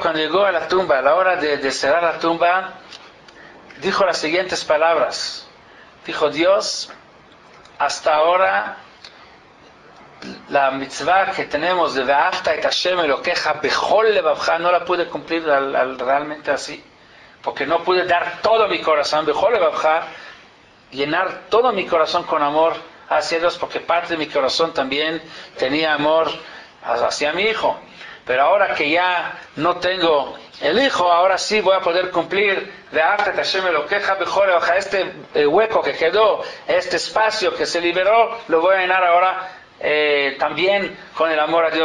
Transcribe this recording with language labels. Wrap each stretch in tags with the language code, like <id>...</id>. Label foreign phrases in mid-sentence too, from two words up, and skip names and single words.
<es>Cuando llegó a la tumba, a la hora de cerrar la tumba, dijo las siguientes palabras. Dijo: Dios, hasta ahora la mitzvah que tenemos de</es> <he>ואהבת את השם אלקיך בכל לבבך</he> <es>no la pude cumplir realmente así, porque no pude dar todo mi corazón,</es> <he>בכל לבבך,</he> <es>llenar todo mi corazón con amor hacia Dios, porque parte de mi corazón también tenía amor hacia mi hijo. Pero ahora que ya no tengo el hijo, ahora sí voy a poder cumplir este hueco que quedó, este espacio que se liberó, lo voy a llenar ahora también con el amor a Dios.</es>